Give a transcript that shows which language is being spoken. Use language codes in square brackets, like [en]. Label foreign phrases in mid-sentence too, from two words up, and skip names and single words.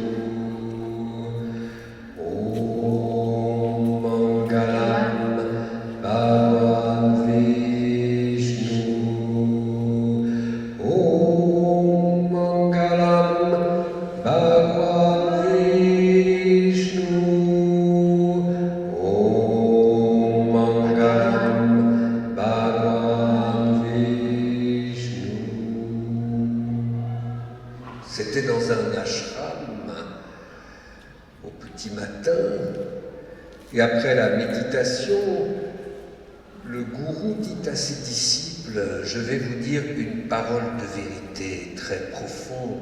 [sa] ॐ मङ्गलम् भगवान् विष्णु ॐ मङ्गलम् भगवान् विष्णु ॐ मङ्गलम् भगवान् विष्णु. [fr] C'était dans un ashram au petit matin, et après la méditation, le gourou dit à ses disciples: je vais vous dire une parole de vérité très profonde.